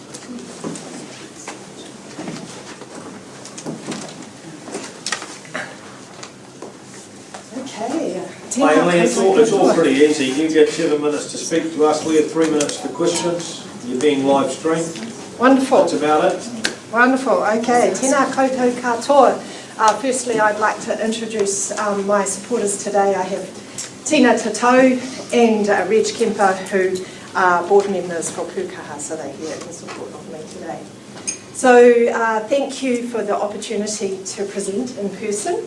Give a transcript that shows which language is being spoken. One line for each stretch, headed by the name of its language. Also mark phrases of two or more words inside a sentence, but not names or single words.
English: Okay. Hi, Emily. It's all pretty easy. You get 7 minutes to speak to us. We have 3 minutes for questions. You're being live streamed. Wonderful. That's about it. Wonderful. Okay.
Māori: Tēnā koutou katoa.
English: Firstly, I'd like to introduce my supporters today. I have Tina Tatou and Reg Kemper, who are board members for Pukaha, so they're here in support of me today. So thank you for the opportunity to present in person.